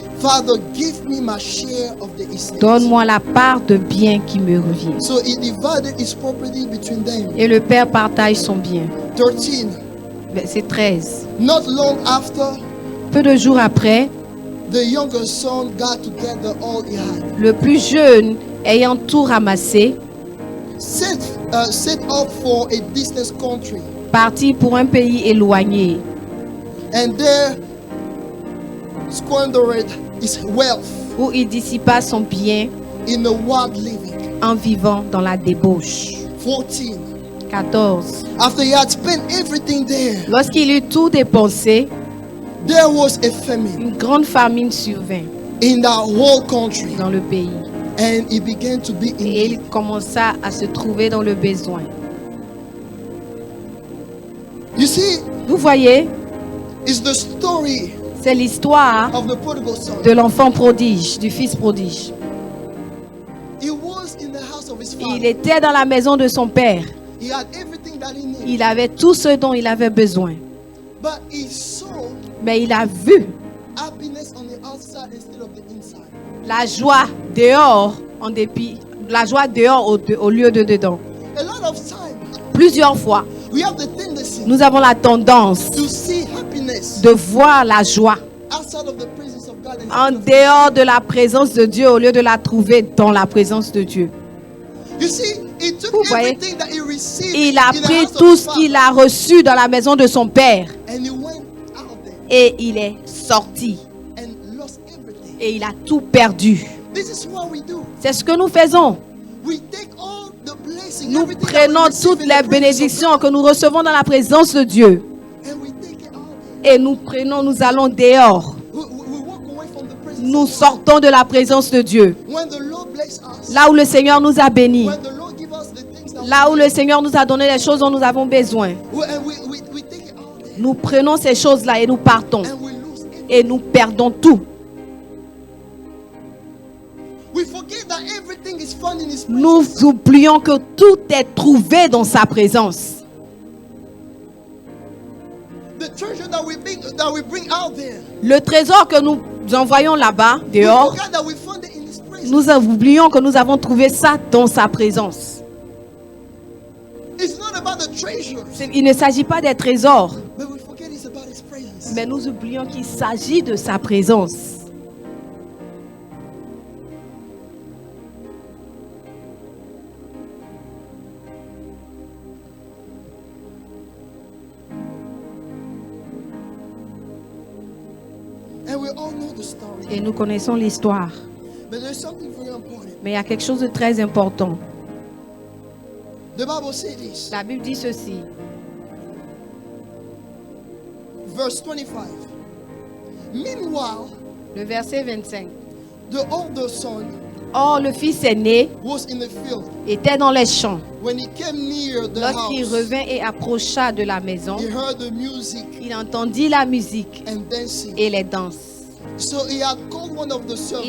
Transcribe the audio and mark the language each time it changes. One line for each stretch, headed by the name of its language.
English: Father, give me my share of the estate.
French: donne-moi la part de bien qui me revient.
English: So he divided his property between them.
French: Et le père partage son bien.
English: 13.
French: Verset 13.
English: Not long after,
French: Peu de jours après,
English: the younger son got together all he had,
French: le plus jeune, ayant tout ramassé,
English: set off for a distant country,
French: partit pour un pays éloigné
English: and there squandered his wealth
French: où il dissipa son bien
English: in a wild living.
French: en vivant dans la débauche.
English: 14.
French: 14.
English: After he had spent everything there,
French: Lorsqu'il eut tout dépensé,
English: there was a famine
French: une grande famine survint
English: in that whole country,
French: dans le pays.
English: and he began to be in
French: Et il
English: need.
French: commença à se trouver dans le besoin.
English: You see,
French: Vous voyez,
English: it's the story
French: c'est l'histoire
English: of the prodigal son.
French: de l'enfant prodige, du fils prodige.
English: He was in the house of his
French: Il
English: father.
French: était dans la maison de son père.
English: He had everything that he needed.
French: Il avait tout ce dont il avait besoin.
English: But he saw
French: Mais il a vu
English: happiness on the outside instead of the inside.
French: la joie dehors en dépit, la joie dehors au lieu de dedans.
English: A lot of time,
French: Plusieurs fois,
English: we have the tendency
French: nous avons la tendance
English: to see happiness
French: de voir la joie
English: outside of the presence of God.
French: en
English: instead of-
French: dehors de la présence de Dieu au lieu de la trouver dans la présence de Dieu.
English: You see, he took
French: Vous voyez,
English: everything that he received
French: Il a
English: in the
French: pris
English: house of
French: tout
English: his
French: ce qu'il
English: father,
French: a reçu dans la maison de son père
English: and he went out there
French: et il est sorti
English: and lost everything.
French: et il a tout perdu.
English: This is what we do.
French: C'est ce que nous faisons.
English: We take all the blessings,
French: Nous
English: everything that we
French: prenons
English: receive
French: toutes
English: in
French: les
English: the presence of
French: bénédictions que nous recevons dans la présence de Dieu
English: God, and we take it out there.
French: et nous allons dehors.
English: We walk away from the presence
French: Nous
English: of God.
French: sortons de la présence de Dieu.
English: When the Lord bless us,
French: Là où le Seigneur nous a bénis,
English: when the Lord give us the things that
French: là où
English: we
French: le Seigneur nous a donné les choses dont nous avons besoin,
English: need, and we take it out there,
French: nous prenons ces choses-là et nous partons
English: and we lose it.
French: et nous perdons tout.
English: We forget that everything is found in His presence.
French: Nous oublions que tout est trouvé dans sa présence.
English: The treasure that we bring out there,
French: Le trésor que nous envoyons là-bas,
English: we
French: dehors,
English: forget that we found it in His presence.
French: nous oublions que nous avons trouvé ça dans sa présence.
English: It's not about the treasures,
French: Il ne s'agit pas des trésors,
English: but we forget it's about His presence.
French: mais nous oublions qu'il s'agit de sa présence.
English: And we all know the story.
French: Et nous connaissons l'histoire.
English: But there's something very important.
French: Mais il y a quelque chose de très important.
English: The Bible says this,
French: La Bible dit ceci.
English: verse 25. Meanwhile,
French: Le verset 25.
English: the older son
French: Or, le fils aîné
English: was in the field.
French: était dans les champs.
English: When he came near the
French: Lorsqu'il
English: house,
French: revint et approcha de la maison,
English: he heard the music
French: il entendit la musique
English: and dancing.
French: et les danses.
English: So he had called one of the servants